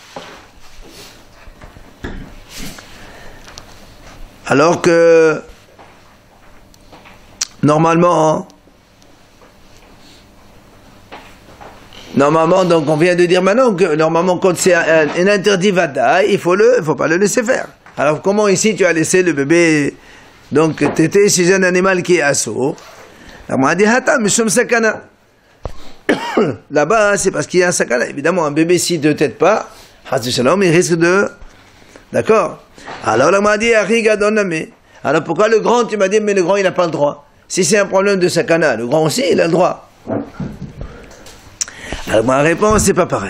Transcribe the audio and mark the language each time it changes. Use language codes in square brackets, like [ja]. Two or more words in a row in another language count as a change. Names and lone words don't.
[fr] Alors que, normalement, donc on vient de dire maintenant que normalement quand c'est un interdit vada, il faut pas le laisser faire. Alors comment ici tu as laissé le bébé donc téter chez un animal qui est assourd? On dit [he] התם משום סכנה. [fr] Là-bas c'est parce qu'il y a un sakana. Évidemment un bébé s'il ne tète pas, il risque de, d'accord. Alors on m'a dit [he] הרי גדול נמי [fr] Alors pourquoi le grand, tu m'as dit, mais le grand, il n'a pas le droit? Si c'est un problème de sakana, le grand aussi, il a le droit. Alors ma réponse, c'est pas pareil.